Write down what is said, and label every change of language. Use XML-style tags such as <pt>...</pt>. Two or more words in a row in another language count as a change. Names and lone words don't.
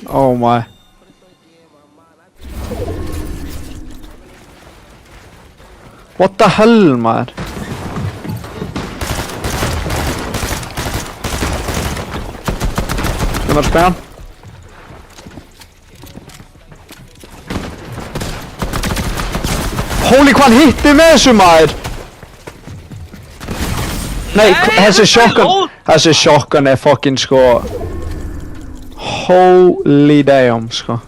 <en>Oh my. What the hell maður?</en> <is>Ég var að spæja hann. Holy hvað hann hitti með þessu maður? Nei, þessi shotgun er fucking sko.</is> <en>Holy damn sko.</en>